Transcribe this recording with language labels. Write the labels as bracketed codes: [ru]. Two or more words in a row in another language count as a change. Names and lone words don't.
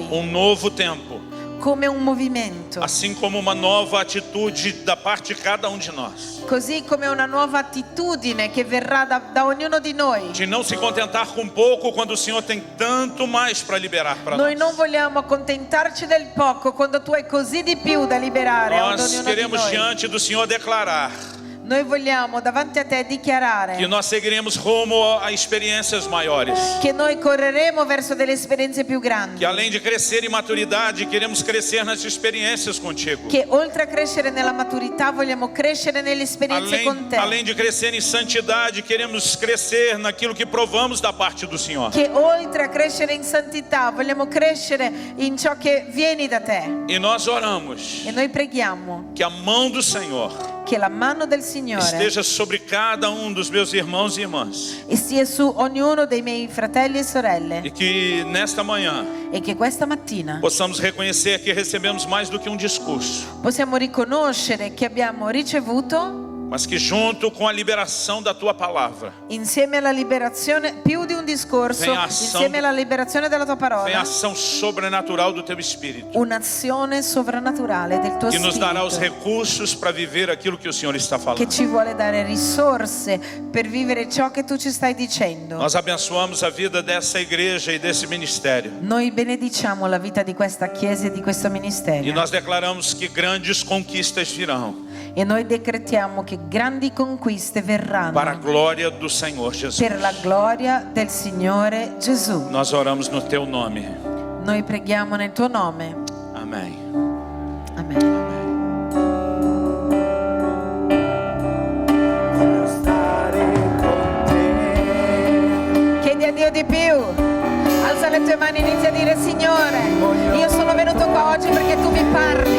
[pt] Um novo tempo, [it] come un movimento, [pt] assim como uma nova atitude da parte de cada um de nós. [it] così come una nuova attitudine che verrà da ognuno di noi. [pt] De não se contentar com pouco quando o Senhor tem tanto mais para liberar para [it] Noi non [pt] nós. [it] vogliamo accontentarci del poco quando tu hai così di più da liberare ad [pt] Nós [it] ognuno di [pt] queremos [it] noi. [pt] diante do Senhor declarar [it] Noi vogliamo davanti a te dichiarare [pt] que nós seguiremos rumo a experiências maiores. [it] che noi correremo verso delle esperienze più grandi, [pt] Que além de crescer em maturidade, queremos crescer nas experiências contigo. [it] che oltre a crescere nella maturità vogliamo crescere nelle esperienze con te, [pt] Além de crescer em santidade, queremos crescer naquilo que provamos da parte do Senhor. [it] che oltre a crescere in santità vogliamo crescere in ciò che vieni da te. [pt] E nós oramos [it] E noi preghiamo [pt] que a mão do Senhor [it] che la mano del Signore [pt] esteja sobre cada um dos meus irmãos e irmãs. [it] stia su ognuno dei miei fratelli e sorelle, [pt] E que nesta manhã [it] e che questa mattina [pt] possamos reconhecer que recebemos mais do que um discurso, [it] possiamo riconoscere che abbiamo ricevuto, [pt] mas que junto com a liberação da tua palavra, [it] insieme alla liberazione, più di un discorso, [pt] Vem a ação [it] insieme alla liberazione della tua [pt] vem a [it] parola, [pt] ação sobrenatural do teu Espírito, [it] un'azione sovrannaturale del tuo [pt] que nos dará os [it] Spirito, [pt] recursos para viver aquilo que o Senhor está [it] che [pt] falando. [it] ci vuole dare risorse per vivere ciò che tu ci stai dicendo. [pt] Nós abençoamos a vida dessa igreja e desse ministério. [it] Noi benediciamo la vita di questa chiesa e di questo [pt] E [it] ministero, [pt] nós declaramos que grandes conquistas virão [it] e noi decretiamo che grandi conquiste [pt] para a [it] verranno [pt] glória do Senhor Jesus. [it] per la gloria del Signore Gesù. [pt] Nós oramos no teu nome. [it] Noi preghiamo nel tuo nome. [pt] Amém. [it] Amen. Chiedi a Dio di più. Alza le tue mani e inizia a dire: Signore, io sono venuto qua oggi perché tu mi parli.